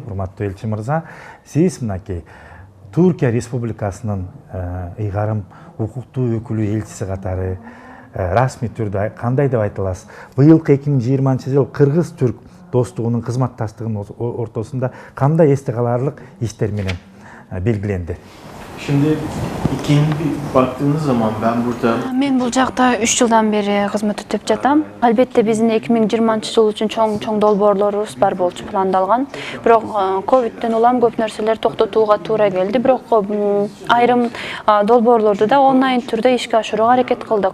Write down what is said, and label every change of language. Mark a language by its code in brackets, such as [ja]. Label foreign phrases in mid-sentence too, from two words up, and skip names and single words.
[ky] Урматтуу элчи мырза, сиз мынакей Түркия Республикасынын ыйгарым укуктуу өкүлү элчиси катары расмий түрдө кандай деп айта аласыз? Быйылкы 2020 жыл кыргыз-түрк достугунун, кызматташтыгынын ортосунда кандай эсте каларлык иштер менен белгиленди? [tr] Şimdi ikinci baktığınız zaman ben burada... [ky] Мен бул жакта 3 жылдан бери кызмат өтөп жатам. Албетте биздин 2020 жыл үчүн чоң долбоорлорубуз бар болчу, пландалган. Бирок ковидтен улам көп нерселер токтотууга туура келди. Бирок айрым долбоорлорду да онлайн түрдө ишке ашырууга аракет кылдык.